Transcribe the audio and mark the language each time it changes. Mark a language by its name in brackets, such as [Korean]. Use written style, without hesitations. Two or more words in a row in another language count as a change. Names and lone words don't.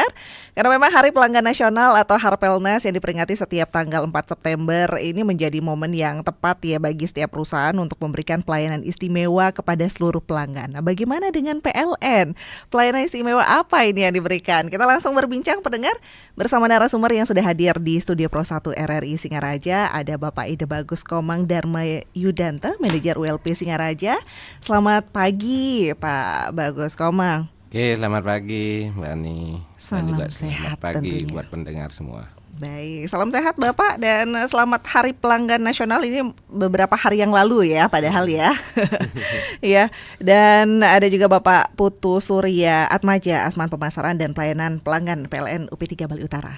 [Indonesian] Karena memang Hari Pelanggan Nasional atau Harpelnas yang diperingati setiap tanggal 4 September ini menjadi momen yang tepat ya bagi setiap perusahaan untuk memberikan pelayanan istimewa kepada seluruh pelanggan. Nah, bagaimana dengan PLN? Pelayanan istimewa apa ini yang diberikan? Kita langsung berbincang pendengar bersama narasumber yang sudah hadir di Studio Pro 1 RRI Singaraja. Ada Bapak Ide Bagus Komang Dharma Yudanta, manajer ULP Singaraja. Selamat pagi Pak Bagus Komang. Oke, selamat pagi Mbak Ani. Salam juga sehat selamat pagi tentunya. buat pendengar semua. Baik, salam sehat Bapak dan selamat Hari Pelanggan Nasional ini beberapa hari yang lalu ya padahal ya. Ya, dan ada juga Bapak Putu Surya Atmaja, Asman Pemasaran dan Pelayanan Pelanggan PLN UP 3 Bali Utara.